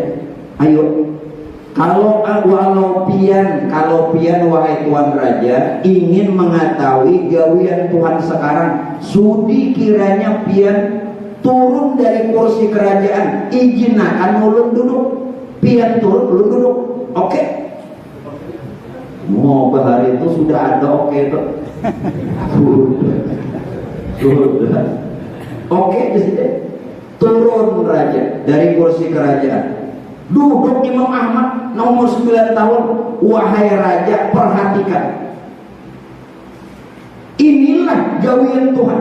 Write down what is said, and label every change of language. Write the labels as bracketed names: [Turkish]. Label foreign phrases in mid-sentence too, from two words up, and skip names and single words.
[Banjar] Ayo, kalau pian wahai Tuan Raja ingin mengetahui gawian Tuhan sekarang, sudi kiranya pian turun dari kursi kerajaan, izin akan ulun duduk. Pian turun, ulun duduk. Oke. Mau bahari itu sudah ada oke itu. [Indonesian] Sudah. Oke di sini. Turun raja dari kursi kerajaan. Duduk Imam Ahmad nomor 9 tahun. Wahai raja, perhatikan. Inilah gawian Tuhan.